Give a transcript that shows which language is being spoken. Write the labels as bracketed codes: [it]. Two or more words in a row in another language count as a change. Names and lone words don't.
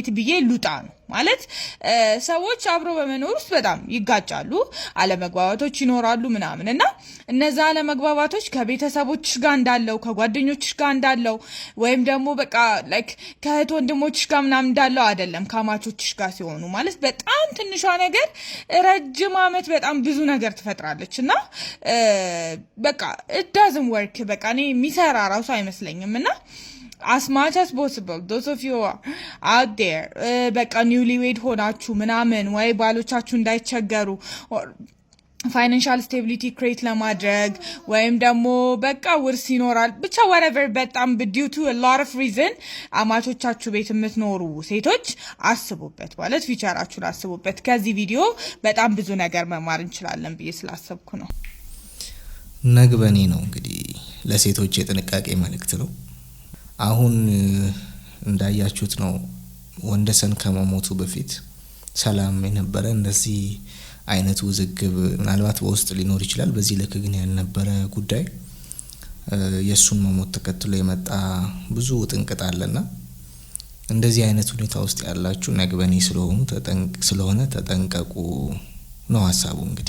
[am] ብዬ ሉጣ ነው ማለት። ሰዎች አብሮ በመኖር ውስጥ በጣም ይጋጫሉ፣ አለመግባባቶች ይኖራሉ ምናምን እና እነዛ አለመግባባቶች ከቤተሰቦችሽ ጋር እንዳለው ከጓደኞችሽ ጋር እንዳለው ወይም ደግሞ በቃ ላይክ ከእህት ወንድሞችሽ ጋር ምናምን እንዳለው አይደለም ከአማቾችሽ ጋር ሲሆኑ ማለት በጣም ትንሿ ነገር ረጅም ዓመት በጣም ብዙ ነገር ትፈጥራለች እና በቃ [en] it doesn't work [am] በቃ እኔ የሚሰራ ራሱ አይመስለኝም እና [en] as much as possible those of you out there [am] በቃ newlywed ሆናችሁ ምናምን ወይ ባሎቻችሁ እንዳይቸገሩ [en] financial stability create [am] ለማድረግ ወይም ደግሞ በቃ ውርስ ይኖራል ብቻ whatever በጣም [en] due to a lot of reason [am] አማቾቻችሁ ቤት የምትኖሩ ሴቶች አስቡበት ማለት ፊቸራችሁን አስቡበት። ከዚህ ቪዲዮ በጣም ብዙ ነገር መማር እንችላለን ብዬ ስላሰብኩ ነው። ነግበኔ ነው እንግዲህ ለሴቶች የጥንቃቄ መልእክት ነው። አሁን እንዳያችሁት ነው ወንደሰን ከመሞቱ በፊት ሰላም የነበረ እንደዚህ አይነት ውዝግብ ምናልባት በውስጥ ሊኖር ይችላል። በዚህ ልክ ግን ያልነበረ ጉዳይ የሱን መሞት ተከትሎ የመጣ ብዙ ጥንቅጥ አለና እንደዚህ አይነት ሁኔታ ውስጥ ያላችሁ ነግበኔ ስለሆነ ተጠንቀቁ ነው ሐሳቡ። እንግዲህ